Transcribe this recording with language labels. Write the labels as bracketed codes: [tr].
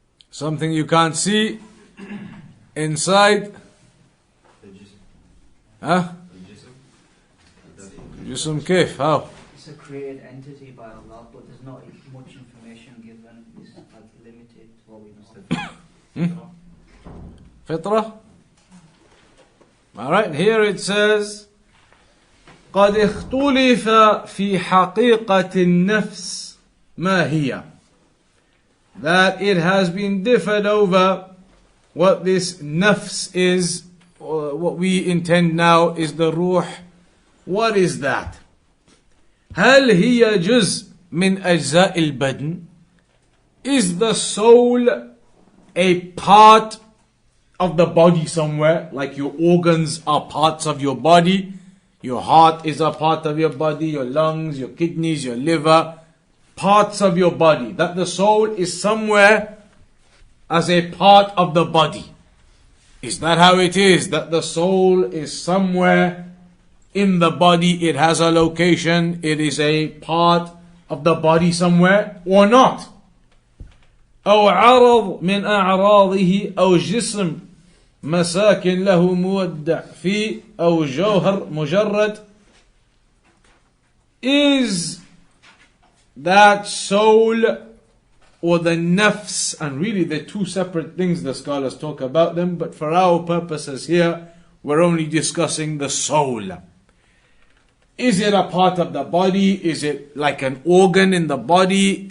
[en] Something you can't see inside. Huh? [ar] Jism kif? [en] How? It's a created entity by Allah, but there's not much information given. It's like limited to what we know. Fitrah? Alright, here it says [ar] قد اختلف في حقيقة النفس ما هي. [en] That it has been differed over what this nafs is. What we intend now is the ruh. What is that? [ar] هل هي جزء من أجزاء البدن? [en] Is the soul a part of the body somewhere? Like your organs are parts of your body. Your heart is a part of your body. Your lungs, your kidneys, your liver. Parts of your body. That the soul is somewhere as a part of the body. Is that how it is? That the soul is somewhere in the body, it has a location, it is a part of the body somewhere, or not? [ar] أو عرض من أعراضه أو جسم مساكن له مودع فيه أو جوهر مجرد. [en] Is that soul or the nafs, and really they're two separate things, the scholars talk about them, but for our purposes here, we're only discussing the soul. Is it a part of the body? Is it like an organ in the body?